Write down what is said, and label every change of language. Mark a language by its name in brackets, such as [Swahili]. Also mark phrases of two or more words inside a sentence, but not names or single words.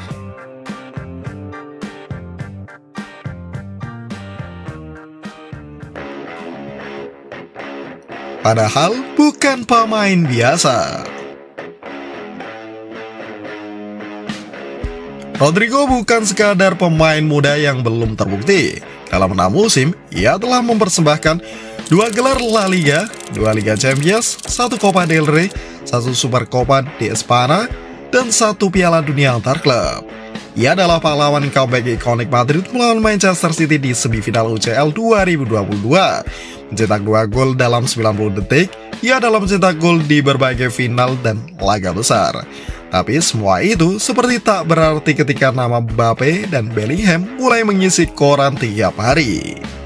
[Indonesian] Padahal bukan pemain biasa. Rodrigo bukan sekadar pemain muda yang belum terbukti. Dalam 6 musim, ia telah mempersembahkan 2 gelar La Liga, 2 Liga Champions, 1 Copa del Rey, 1 Super Copa de Espana, dan 1 Piala Dunia Antar Klub. Ia adalah pahlawan comeback ikonik Madrid melawan Manchester City di semifinal UCL 2022. Mencetak 2 gol dalam 90 detik, ia adalah mencetak gol di berbagai final dan laga besar. Tapi semua itu seperti tak berarti ketika nama Mbappe dan Bellingham mulai mengisi koran tiap hari.